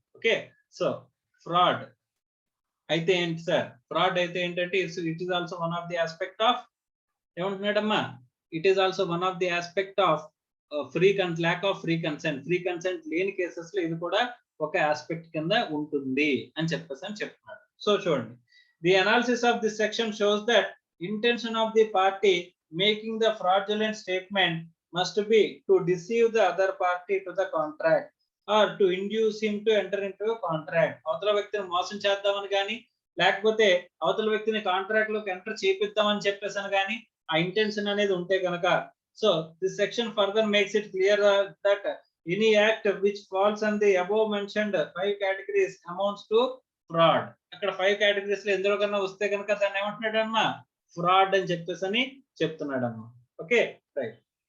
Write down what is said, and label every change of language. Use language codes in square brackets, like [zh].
[te] Okay, so fraud అయితే ఏంటి sir, fraud అయితే ఏంటంటే [en] it is also one of the aspect of, [te] ఏమంటున్నాడమ్మా, it is also one of the aspect of lack of free consent లేని cases లో ఇది కూడా ఒక ఆస్పెక్ట్ కింద ఉంటుంది అని చెప్పేసి చెప్తున్నాడు. [en] So చూడండి, the analysis of this section shows that intention of the party making the fraudulent statement must be to deceive the other party to the contract or to induce him to enter into contract. [te] అవతల వ్యక్తిని మోసం చేద్దామని కానీ, లేకపోతే అవతల వ్యక్తిని contract లోకి enter చేపిద్దామని చెప్పేసి కానీ ఆ ఇంటెన్షన్ అనేది ఉంటే కనుక, [en] so this section further makes it clear that any act which falls on the above mentioned 5 categories amounts to fraud. [te] అక్కడ 5 categories లో ఎందులో కన్నా వస్తే కనుక దాన్ని ఏమంటున్నాడమ్మా, ఫ్రాడ్ అని చెప్పేసి చెప్తున్నాడమ్మా. Okay, right.